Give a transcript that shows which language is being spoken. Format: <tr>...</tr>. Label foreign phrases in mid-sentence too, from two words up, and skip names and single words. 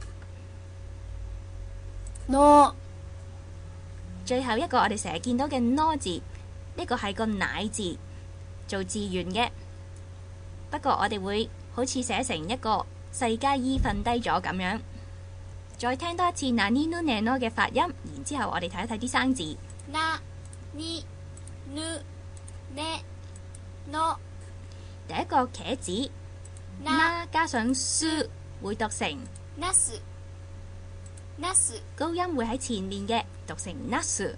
<ja>の、</ja> <yue>最後一個我哋成日見到嘅 no 字，呢個係個奶字做字源嘅，不過我哋會好似寫成一個細加 e 瞓低咗咁樣。再聽多一次</yue> <ja>nani nu ne no</ja> <yue>嘅發音，然之後我哋睇一睇啲生字。</yue> <ja>な、に、ぬ、ね、の、</ja> <yue>第一個茄子</yue> <ja>な、</ja> <yue>加上 su 會讀成</yue> <ja>なす、なす、</ja> <yue>高音會喺前面嘅，讀成 nasu。</yue>